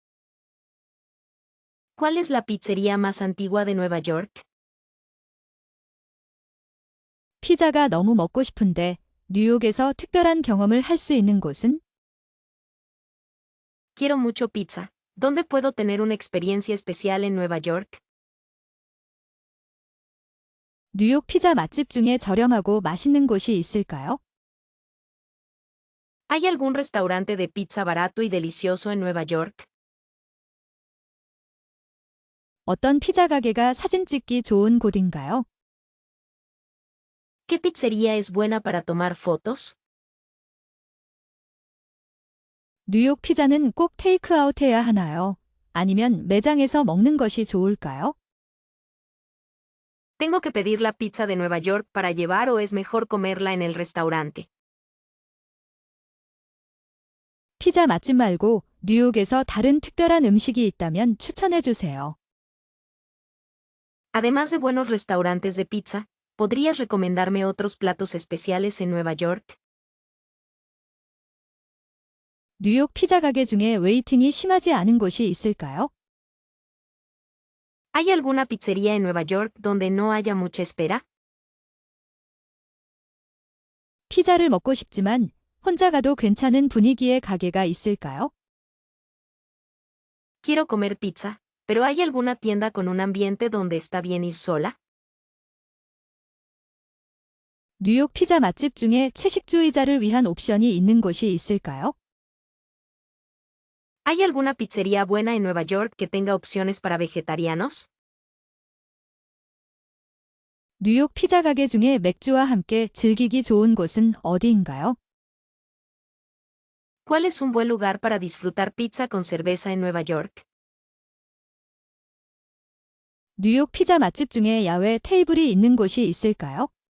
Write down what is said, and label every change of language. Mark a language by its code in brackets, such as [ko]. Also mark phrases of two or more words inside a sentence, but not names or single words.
[es] ¿Cuál es la pizzería más antigua de Nueva York? [ko] 피자가 너무 먹고 싶은데 뉴욕에서 특별한 경험을 할 수 있는 곳은? [es] Quiero mucho pizza. ¿Dónde puedo tener una experiencia especial en Nueva York? [ko] 뉴욕 피자 맛집 중에 저렴하고 맛있는 곳이 있을까요? [es] ¿Hay algún restaurante de pizza barato y delicioso en Nueva York? [ko] 어떤 피자 가게가 사진 찍기 좋은 곳인가요? [es] ¿Qué pizzería es buena para tomar fotos? [ko] 뉴욕 피자는 꼭 테이크아웃 해야 하나요? 아니면 매장에서 먹는 것이 좋을까요? [es] ¿Tengo que pedir la pizza de Nueva York para llevar o es mejor comerla en el restaurante? [ko] 피자 맛집 말고 뉴욕에서 다른 특별한 음식이 있다면 추천해 주세요. [es] Además de buenos restaurantes de pizza, ¿podrías recomendarme otros platos especiales en Nueva York? [ko] 뉴욕 피자 가게 중에 웨이팅이 심하지 않은 곳이 있을까요? [es] ¿Hay alguna pizzería en Nueva York donde no haya mucha espera? [ko] 피자를 먹고 싶지만 혼자 가도 괜찮은 분위기의 가게가 있을까요? [es] Quiero comer pizza, pero ¿hay alguna tienda con un ambiente donde está bien ir sola? [ko] 뉴욕 피자 맛집 중에 채식주의자를 위한 옵션이 있는 곳이 있을까요? [es] ¿Hay alguna pizzería buena en Nueva York que tenga opciones para vegetarianos? [ko] 뉴욕 피자 가게 중에 맥주와 함께 즐기기 좋은 곳은 어디인가요? [es] ¿Cuál es un buen lugar para disfrutar pizza con cerveza en Nueva York? [ko] 뉴욕 피자 맛집 중에 야외 테이블이 있는 곳이 있을까요?